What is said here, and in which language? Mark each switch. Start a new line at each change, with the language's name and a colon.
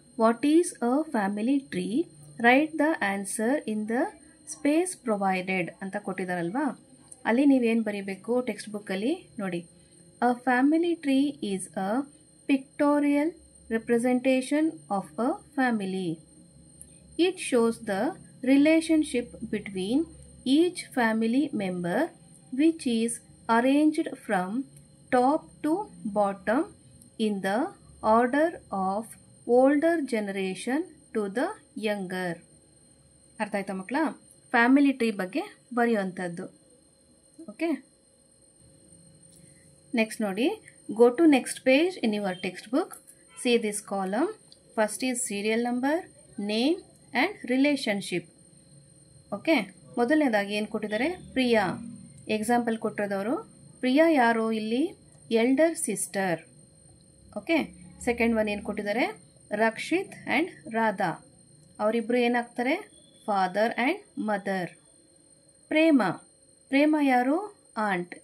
English: What is a family tree? Right the answer in the space provided
Kannada: ಅಂತ ಕೊಟ್ಟಿದ್ದಾರಲ್ವಾ. ಅಲ್ಲಿ ನೀವೇನು ಬರೀಬೇಕು ಟೆಕ್ಸ್ಟ್ ಬುಕ್ಕಲ್ಲಿ ನೋಡಿ.
English: A family tree is a pictorial representation of a family. It shows the relationship between each family member, which is arranged from top to bottom in the order of older generation to the younger.
Kannada: ಅರ್ಥ ಆಯ್ತಾ ಮಕ್ಕಳ? Family tree ಬಗ್ಗೆ ಬರೆಯುವಂಥದ್ದು.
English: Okay, next ನೋಡಿ, go to next page in your text book. See this column. First is serial number, name and relationship.
Kannada: Okay, ಮೊದಲನೇದಾಗಿ ಏನು ಕೊಟ್ಟಿದ್ದಾರೆ? Priya. Example ಕೊಟ್ಟಿರೋದವರು Priya ಯಾರು ಇಲ್ಲಿ?
English: Elder sister. Okay, second one
Kannada: ಏನು ಕೊಟ್ಟಿದ್ದಾರೆ? ರಕ್ಷಿತ್ ಆ್ಯಂಡ್ ರಾಧಾ. ಅವರಿಬ್ಬರು ಏನಾಗ್ತಾರೆ?
English: Father and mother. Prema. Prema ಯಾರು? Aunt.